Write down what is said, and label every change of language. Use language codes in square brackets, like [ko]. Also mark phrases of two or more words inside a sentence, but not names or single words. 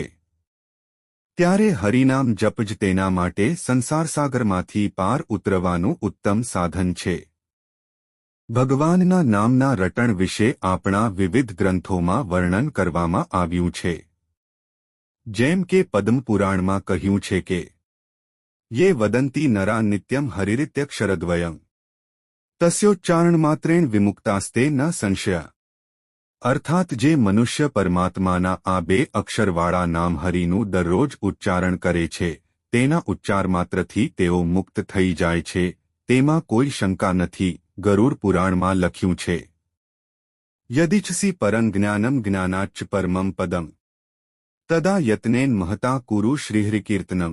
[gu] ત્યારે હરિનામ જપ જ તેના માટે સંસારસાગરમાંથી પાર ઉતરવાનું ઉત્તમ સાધન છે। ભગવાનના નામના રટણ વિશે આપણા વિવિધ ગ્રંથોમાં વર્ણન કરવામાં આવ્યું છે। જેમ કે પદ્મપુરાણમાં કહ્યું છે કે [sa] ये वदन्ति नरा नित्यं हरिरित्यक्षरद्वयम् तस्योच्चारणमात्रेण विमुक्तास्ते न संशय। [gu] અર્થાત જે મનુષ્ય પરમાત્માના આ બે અક્ષરવાળા નામ હરિનું દરરોજ ઉચ્ચારણ કરે છે તેના ઉચ્ચાર માત્રથી તેઓ મુક્ત થઈ જાય છે તેમાં કોઈ શંકા નથી। ગરુડ પુરાણમાં લખ્યું છે [sa] यदिच्छसि परं ज्ञानं ज्ञानाच्च परमं पदम् तदा यत्नेन महता कुरु श्रीहरिकीर्तनम्।